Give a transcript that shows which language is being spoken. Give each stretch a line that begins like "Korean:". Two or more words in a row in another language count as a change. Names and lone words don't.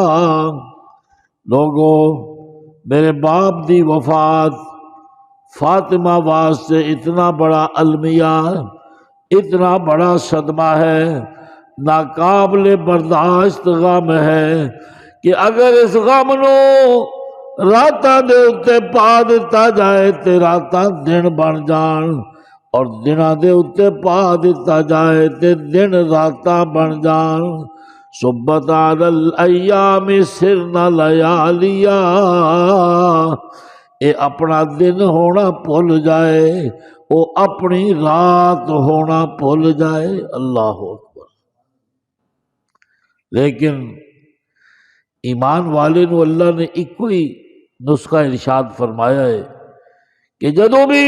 Punjabi: لوگو میرے باپ دی وفات فاطمہ واسطے اتنا بڑا المیہ، اتنا بڑا صدمہ ہے، ناقابل برداشت غم ہے کہ اگر اس غم نو راتاں دے اتے پا دیتا جائے تے راتاں دن بن جان، اور دناں دے اتے پا دیتا جائے تے دن راتاں بن جان۔
Arabic: صبت علی الایام سرنا لیالیا،
Punjabi: اے اپنا دن ہونا بھول جائے،
Urdu: وہ اپنی رات ہونا بھول جائے۔
Arabic: اللہ اکبر۔
Punjabi: لیکن ایمان والے نو اللہ نے ایک ہی نسخہ ارشاد فرمایا ہے کہ جدوں بھی